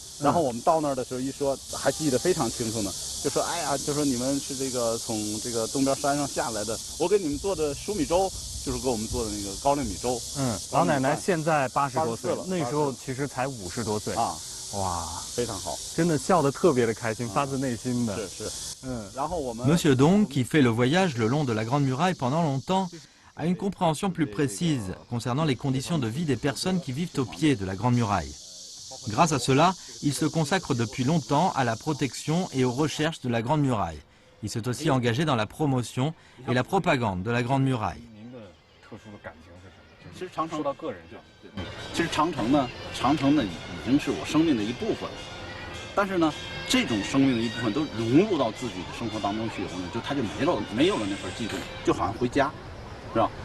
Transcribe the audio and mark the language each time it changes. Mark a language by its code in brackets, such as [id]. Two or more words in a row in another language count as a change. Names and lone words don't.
[zh] 然后我们到那儿的时候一说，还记得非常清楚呢，就说哎呀，就说你们是这个从这个东边山上下来的，我给你们做的熟米粥，就是给我们做的那个高粱米粥。老奶奶现在80多岁了，那时候其实才50多岁啊。哇，非常好，真的笑得特别的开心，发自内心的。然后我们 [fr] Monsieur Dong, qui fait le voyage le long de la Grande Muraille pendant longtemps, a une compréhension plus précise concernant les conditions de vie des personnes qui vivent au pied de la Grande Muraille. Grâce à cela, il se consacre depuis longtemps à la protection et aux recherches de la Grande Muraille. Il s'est aussi engagé dans la promotion et la propagande de la Grande Muraille. [zh] 其实长城说到个人上，其实长城呢已经是我生命的一部分了。但是呢，这种生命的一部分都融入到自己的生活当中去以后呢，他就没有了那份悸动，就好像回家，是吧？